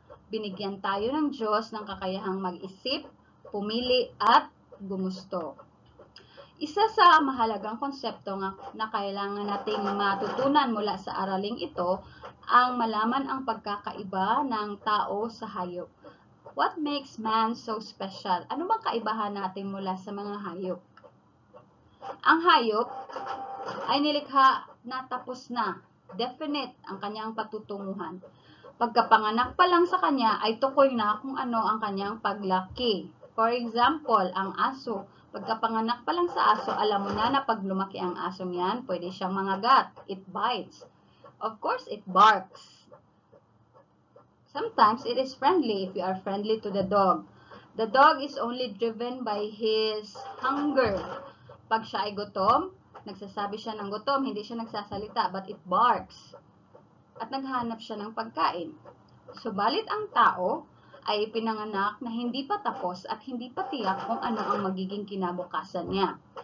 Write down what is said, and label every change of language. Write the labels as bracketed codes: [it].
[tl] Binigyan tayo ng Diyos ng kakayahang mag-isip, pumili at gumusto. Isa sa mahalagang konsepto na kailangan nating matutunan mula sa araling ito ang malaman ang pagkakaiba ng tao sa hayop. [en] What makes man so special? [tl] Ano bang kaibahan natin mula sa mga hayop? Ang hayop ay nilikha na tapos na, definite ang kanyang patutunguhan. Pagkapanganak pa lang sa kanya ay tukoy na kung ano ang kanyang paglaki. For example, ang aso. Pagkapanganak pa lang sa aso, alam mo na pag lumaki ang asong yan, pwede siyang mangagat. [en] It bites. Of course, it barks. Sometimes, it is friendly if you are friendly to the dog. The dog is only driven by his hunger. [tl] Pag siya ay gutom, nagsasabi siya ng gutom, hindi siya nagsasalita, [en] but it barks. [tl] At naghahanap siya ng pagkain. Subalit ang tao ay pinanganak na hindi pa tapos at hindi pa tiyak kung ano ang magiging kinabukasan niya.